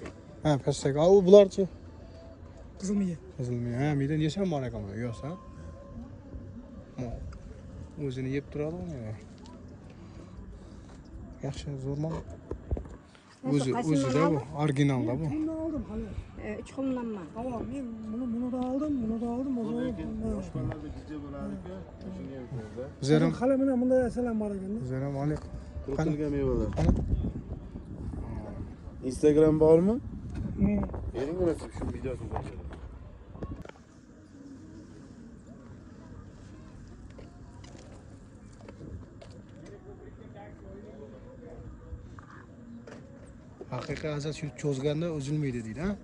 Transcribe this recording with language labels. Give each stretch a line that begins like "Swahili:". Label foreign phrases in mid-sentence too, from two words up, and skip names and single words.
Uzbek: Ha, pastdagi. U bularchi? Qizilmiya. Qizilmiya. Ha, mendan yesam bor ekan bu. Yo'qsa. O'zini yeb turadi-ku. Yaxshi, zo'rman. O'zida bu, originalda bu.
Turkish: Bunu aldım hani.
Uzbek: 3 xillanma.
Turkish: Tamam men bunu da aldım, bunu da aldım. O zaman
Uzbek: Boshqalarda gijja bo'lardi-ku. Shunga yo'qda. Bizlar hali mana bunday narsalar bor ekan-da. Assalomu alaykum. Quritilgan mevalar. Qani? Instagram bormi? Hmm. Bering nasib shu videosini ko'rishadi. Haqiqiy azat shu cho'zganda uzilmaydi deydi, ha?